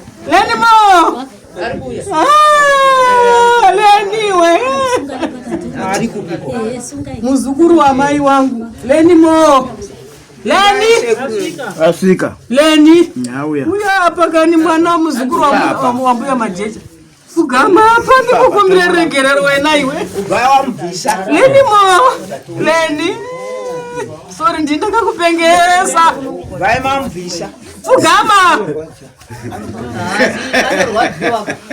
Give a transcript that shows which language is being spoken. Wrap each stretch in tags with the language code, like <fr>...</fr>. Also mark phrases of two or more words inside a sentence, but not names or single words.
<sn>Leni mo! Ah, Leni we! Ari kupi kwa? Muzukuru wa mai wangu. Leni mo! Leni! Asika. Leni! Nyauya. Uya apa kani mwana wa muzukuru wa mu-, wa mu-, wa mbuya majecha. Fugama apa ndikukumbire regerero wena iwe. Ubaya wa mbisa. Leni mo! Leni! Sorry, ndindakakupengeresa. Ubaya ma mbisa. Fugama! Asi, anorwadziwa.</sn>